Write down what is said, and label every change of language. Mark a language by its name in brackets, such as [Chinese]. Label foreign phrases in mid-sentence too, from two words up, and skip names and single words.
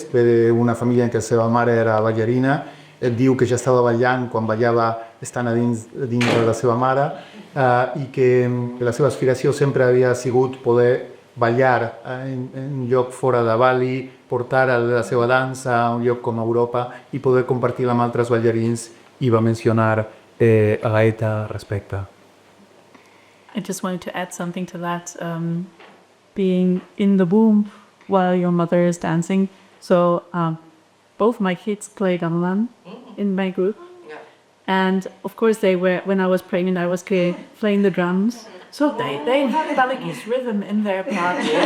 [Catalan] Ve d'una família en què la seva mare era ballarina. Ell diu que ja estava ballant quan ballava estant dins de la seva mare, i que la seva aspiració sempre havia sigut poder ballar en un lloc fora de Bali, portar la seva dansa a un lloc com Europa i poder compartir amb altres ballarins. I va mencionar a l'Eta respecte. [English] I just wanted to add something to that. Being in the womb while your mother is dancing. So both my kids play gamelan in my group. And of course they were, when I was pregnant, I was playing the drums. So they had Balinese rhythm in their part.